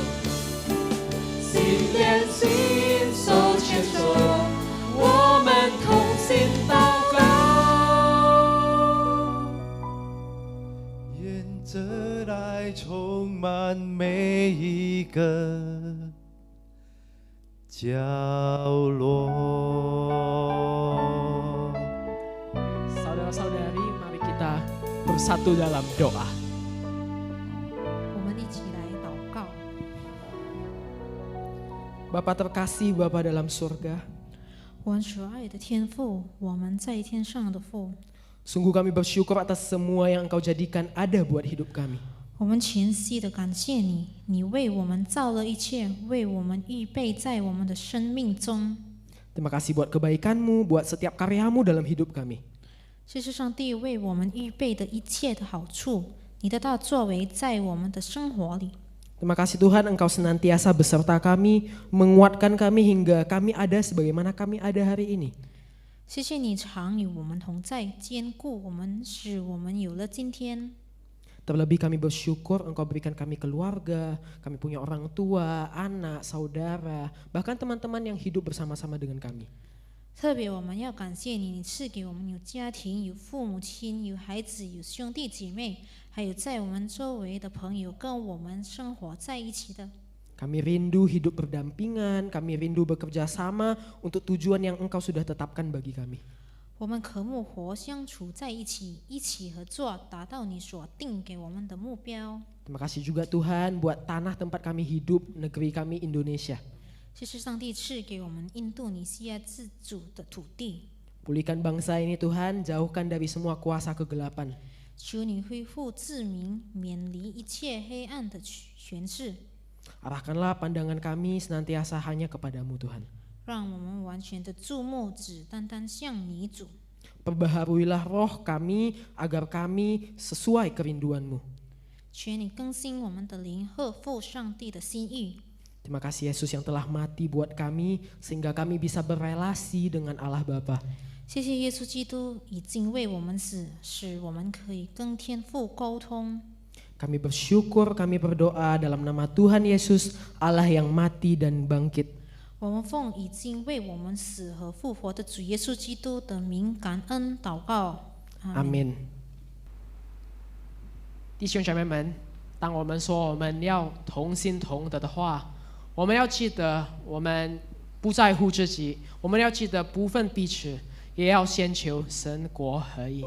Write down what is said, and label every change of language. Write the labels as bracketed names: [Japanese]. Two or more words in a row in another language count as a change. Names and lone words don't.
[Chinese] 心连心，手牵手，我们同心祷告，愿真爱充满每一个角落。 [Indonesian] Saudara-saudari, mari kita bersatu dalam doa. [Chinese] 我们一起来祷告。 [Indonesian] Bapa terkasih, Bapa dalam surga, [Chinese] 我们所爱的天父，我们在天上的父， [Indonesian] sungguh kami bersyukur atas semua yang Engkau jadikan ada buat hidup kami. [Chinese] 我们全心的感谢你，你为我们造了一切，为我们预备在我们的生命中。 [Indonesian] Terima kasih buat kebaikan-Mu, buat setiap karya-Mu dalam hidup kami. [Chinese] 谢谢上帝为我们预备的一切的好处，你的大作为在我们的生活里。 [Indonesian] Terima kasih Tuhan, Engkau senantiasa beserta kami, menguatkan kami hingga kami ada sebagaimana kami ada hari ini. [Chinese] 谢谢你常与我们同在，坚固我们，使我们有了今天。 [Indonesian] Terlebih kami bersyukur Engkau berikan kami keluarga, kami punya orang tua, anak, saudara, bahkan teman-teman yang hidup bersama-sama dengan kami. [Chinese] 特别我们要感谢你，你赐给我们有家庭、有父母亲、有孩子、有兄弟姐妹，还有在我们周围的朋友，跟我们生活在一起的。 [Indonesian] Kami rindu hidup berdampingan, kami rindu bekerja sama untuk tujuan yang Engkau sudah tetapkan bagi kami. [Chinese] 我们渴慕活相处在一起，一起合作，达到你所定给我们的目标。 [Indonesian] Terima kasih juga Tuhan buat tanah tempat kami hidup, negeri kami Indonesia. [Chinese] 谢谢上帝赐给我们印度尼西亚自主的土地。 [Indonesian] Pulihkan bangsa ini Tuhan, jauhkan dari semua kuasa kegelapan. [Chinese] 求你恢复自民，免离一切黑暗的权势， [Indonesian] Arahkanlah pandangan kami senantiasa hanya kepadamu Tuhan. [Chinese] 让我们完全的注目只单单向你主。 [Indonesian] Perbaharuilah roh kami agar kami sesuai kerinduanmu. [Chinese] 求你更新我们的灵，合乎上帝的心意。 [Indonesian] Terima kasih Yesus yang telah mati buat kami sehingga kami bisa berelasi dengan Allah Bapa. [Chinese] 谢谢耶稣基督已经为我们死，使我们可以跟天父沟通。 [Indonesian] Kami bersyukur, kami berdoa dalam nama Tuhan Yesus, Allah yang mati dan bangkit. [Chinese] 我们奉已经为我们死和复活的主耶稣基督的名感恩祷告。阿门。 [Indonesian] Amin. [Chinese] 弟兄姐妹们，当我们说我们要同心同德的话，我们要记得我们不在乎自己，我们要记得不分彼此，也要先求神国合一。